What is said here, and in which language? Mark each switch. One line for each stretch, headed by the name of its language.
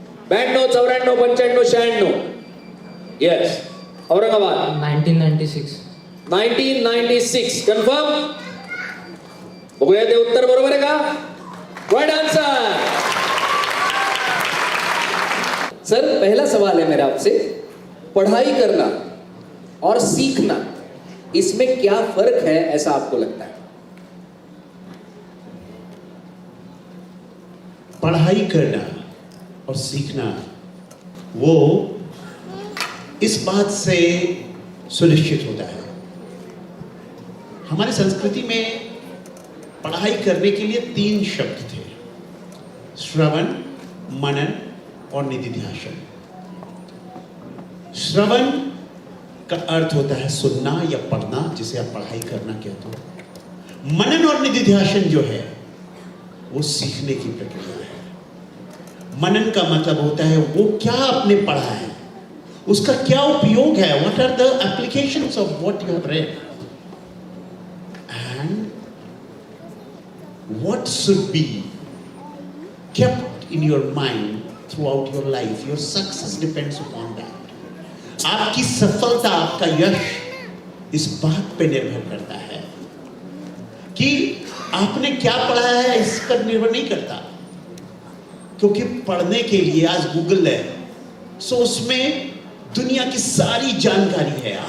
English: 92, 94, 95, 96? Yes, Aurangabad 1996.
Hindi: 1996 confirm?
Marathi: बघूया ते उत्तर बरोबर आहे का?
English: Right answer.
Hindi: सर, पहला सवाल है मेरा आपसे, पढ़ाई करना और सीखना, इसमें क्या फर्क है ऐसा आपको लगता है? पढ़ाई करना और सीखना वो इस बात से सुनिश्चित होता है, हमारी संस्कृति में पढ़ाई करने के लिए 3 शब्द थे, श्रवण, मनन और निधिध्यासन। श्रवण का अर्थ होता है सुनना या पढ़ना, जिसे आप पढ़ाई करना कहते हो। मनन और निधिध्यासन जो है वो सीखने की प्रक्रिया है। मनन का मतलब होता है वो क्या आपने पढ़ा है, उसका क्या उपयोग है,
English: what are the applications of what you have read, and what should be kept in your mind throughout your life. Your success depends upon that.
Hindi: आपकी सफलता, आपका यश इस बात पे निर्भर करता है कि आपने क्या पढ़ा है, इस पर निर्भर नहीं करता, क्योंकि पढ़ने के लिए आज गूगल है, सो उसमें दुनिया की सारी जानकारी है।